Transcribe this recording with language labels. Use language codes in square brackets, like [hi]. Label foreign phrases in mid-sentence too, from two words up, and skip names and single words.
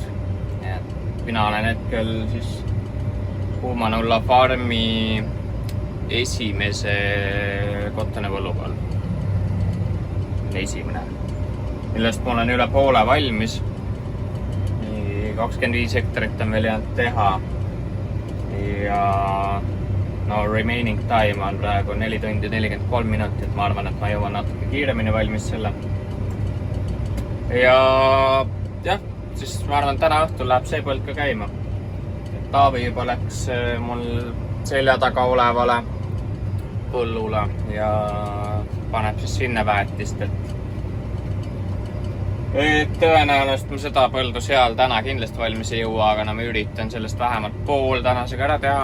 [et] Mina olen hetkel siis Kuumanulla farmi esimese kottane põllu peal. Esimene. Millest mul on üle poole valmis. 25 hektarit on veel jäänud teha. Ja no [en] remaining time [et] on praegu 4 tundi 43 minutit. Ma arvan, et ma jõuan natuke kiiremini valmis selle. Ja jah, siis ma arvan, täna õhtul läheb see põld ka käima. Taavi juba läks mul selja taga olevale põllule ja paneb siis sinna väetist, et tõenäoliselt ma seda põldu seal täna kindlasti valmis ei jõua, aga no ma üritan sellest vähemalt pool tänasega ära teha.